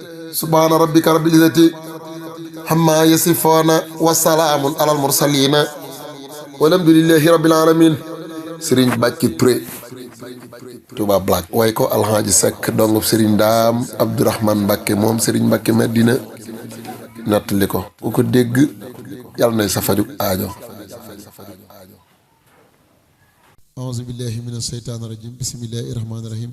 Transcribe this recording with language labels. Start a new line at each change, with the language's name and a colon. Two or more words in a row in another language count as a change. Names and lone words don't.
Arabic: سبحان ربك رب العزة عما يصفون، وسلام على المرسلين، والحمد لله رب العالمين.
Wolof: Sëriñ Bàcci Touré, Touba Black, way ko Alxaaji Seck, dongub Sëriñ Daam Abdourahmane Mbacké, moom Sëriñ Mbacké Madina, nettali ko. Ku ko dégg, Yàlla nay sa fajuk aajo.
Arabic: أعوذ بالله من الشيطان الرجيم. بسم الله الرحمن الرحيم.